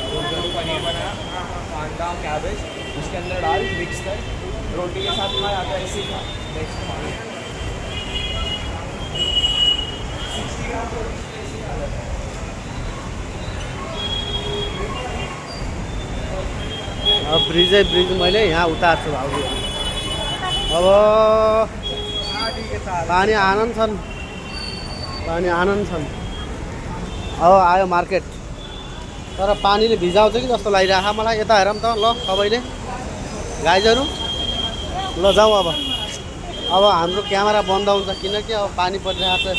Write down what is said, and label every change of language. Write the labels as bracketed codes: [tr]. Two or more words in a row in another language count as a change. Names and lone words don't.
[hi] जो पनीर बनाया कांदा कैबेज उसके अंदर डाल मिक्स कर रोटी के साथ खा, या तो ऐसे ही खा। नेक्स्ट [ne] ब्रिज मैले यहाँ उतार्छु भाउजू। अब पानी आनन्द छन्, पानी आनन्द छन्। अब आयो मार्केट, तर पानीले भिजाउँछ कि जस्तो लागिरहेको मलाई। यता हेरौँ त ल सबैले गाइजहरू। ल जाउँ अब हाम्रो क्यामेरा बन्द हुन्छ किनकि अब पानी परिरहेको छ।